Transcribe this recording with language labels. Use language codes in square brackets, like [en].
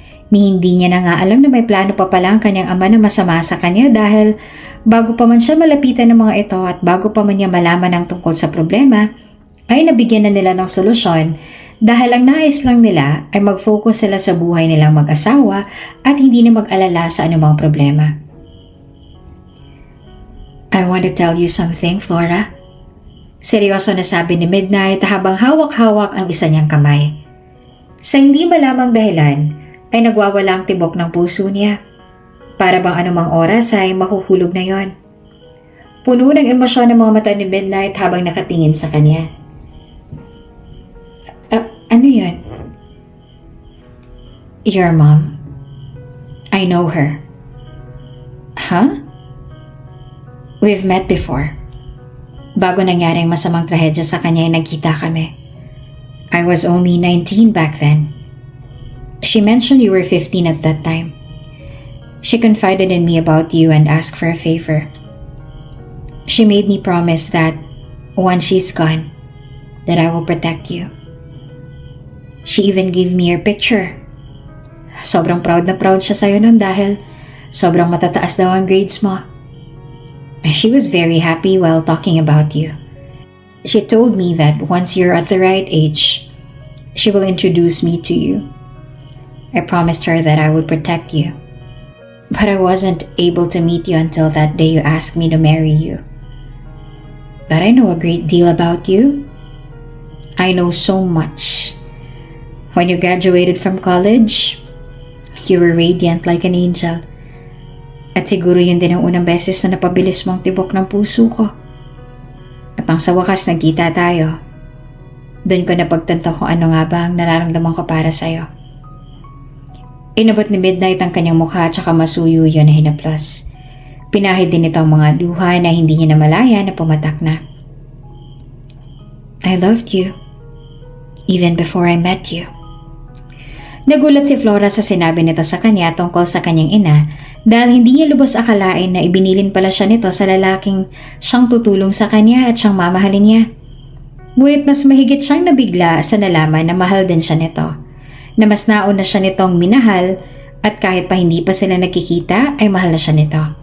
[tl] Ni hindi niya na nga alam na may plano pa pala ang kanyang ama na masama sa kanya dahil bago pa man siya malapitan ng mga ito at bago pa man niya malaman ang tungkol sa problema, ay nabigyan na nila ng solusyon dahil ang nais lang nila ay mag-focus sila sa buhay nilang mag-asawa at hindi na mag-alala sa anumang problema. [en] I want to tell you something, Flora. [tl] Seryoso na sabi ni Midnight habang hawak-hawak ang isa niyang kamay. Sa hindi malamang dahilan ay nagwawala ang tibok ng puso niya. Para bang anumang oras ay mahuhulog na yon. Puno ng emosyon ang mga mata ni Midnight habang nakatingin sa kanya. Ano yun? [en] Your mom. I know her. Huh? We've met before. [tl] Bago nangyaring masamang trahedya sa kanya ay nagkita kami. [en] I was only 19 back then. She mentioned you were 15 at that time. She confided in me about you and asked for a favor. She made me promise that once she's gone, that I will protect you. She even gave me your picture. [tl] Sobrang proud na proud siya sa'yo nun dahil sobrang matataas daw ang grades mo. [en] She was very happy while talking about you. She told me that once you're at the right age, she will introduce me to you. I promised her that I would protect you. But I wasn't able to meet you until that day you asked me to marry you. But I know a great deal about you. I know so much. When you graduated from college, you were radiant like an angel. [tl] At siguro yun din ang unang beses na napabilis mo ang tibok ng puso ko. At nang sa wakas nagkita tayo, doon ko napagtanto kung ano nga ba ang nararamdaman ko para sa'yo. Inabot ni Midnight ang kanyang mukha at saka masuyo yun na hinaplos. Pinahid din ito ang mga luha na hindi niya namalaya na pumatak na. [en] I loved you, even before I met you. [tl] Nagulat si Flora sa sinabi nito sa kanya tungkol sa kanyang ina dahil hindi niya lubos akalain na ibinilin pala siya nito sa lalaking siyang tutulong sa kanya at siyang mamahalin niya. Ngunit mas mahigit siyang nabigla sa nalaman na mahal din siya nito, na mas nauna siya nitong minahal at kahit pa hindi pa sila nagkikita ay mahal na siya nito.